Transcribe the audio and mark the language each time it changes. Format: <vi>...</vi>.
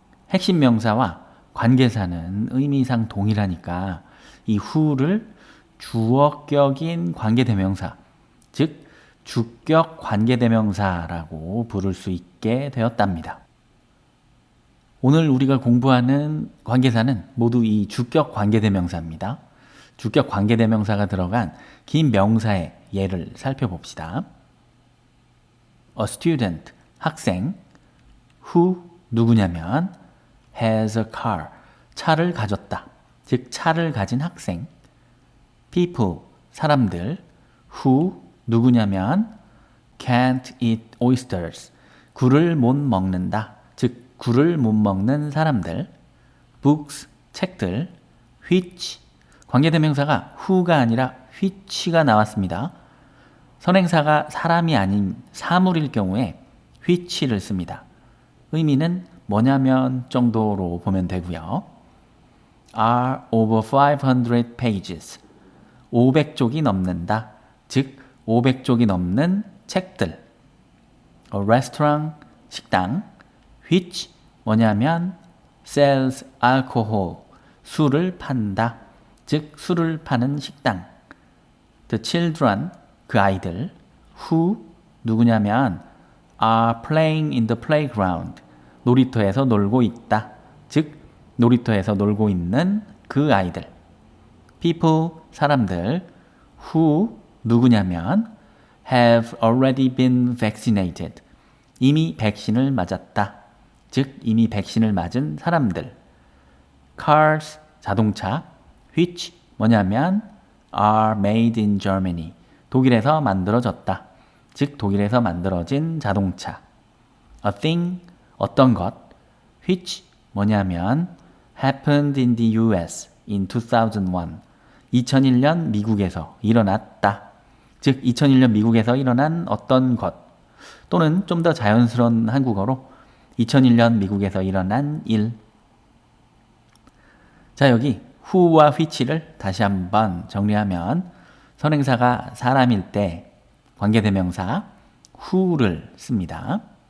<ko>핵심 명사와 관계사는 의미상 동일하니까 이 who를 주어격인 관계대명사, 즉 주격 관계대명사라고 부를 수 있게 되었답니다. 오늘 우리가 공부하는 관계사는 모두 이 주격 관계대명사입니다. 주격 관계대명사가 들어간 긴 명사의 예를 살펴봅시다.</ko> <en>A student,</en> <ko>학생,</ko> <en>who,</en> <ko>누구냐면</ko> <en>has a car,</en> <ko>차를 가졌다. 즉 차를 가진 학생. people, 사람들,</ko> <en>who,</en> <ko>누구냐면</ko> <en>can't eat oysters,</en> <ko>굴을 못 먹는다. 즉 굴을 못 먹는 사람들. books, 책들, which, 관계대명사가 who가 아니라 which가 나왔습니다. 선행사가 사람이 아닌 사물일 경우에 which를 씁니다. 의미는 뭐냐면 정도로 보면 되고요.</ko> <en>are over 500 pages.</en> <ko>500쪽이 넘는다. 즉 500쪽이 넘는 책들.</ko> <en>A restaurant, 식당. which 뭐냐면 sells alcohol.</en> <ko>술을 판다. 즉 술을 파는 식당.</ko> <en>The children,</en> <ko>그 아이들.</ko> <en>who, 누구냐면 are playing in the playground.</en> <ko>놀이터에서 놀고 있다. 즉 놀이터에서 놀고 있는 그 아이들. people, 사람들.</ko> <en>who, 누구냐면 have already been vaccinated.</en> <ko>이미 백신을 맞았다. 즉 이미 백신을 맞은 사람들. cars, 자동차.</ko> <en>which 뭐냐면 are made in Germany.</en> <ko>독일에서 만들어졌다. 즉 독일에서 만들어진 자동차.</ko> <en>a thing,</en> <ko>어떤 것.</ko> <en>which 뭐냐면 happened in the US in 2001.</en> <ko>2001년 미국에서 일어났다. 즉 2001년 미국에서 일어난 어떤 것. 또는 좀 더 자연스러운 한국어로 2001년 미국에서 일어난 일. 자, 여기 who와 which를 다시 한번 정리하면 선행사가 사람일 때 관계대명사 who를 씁니다.</ko>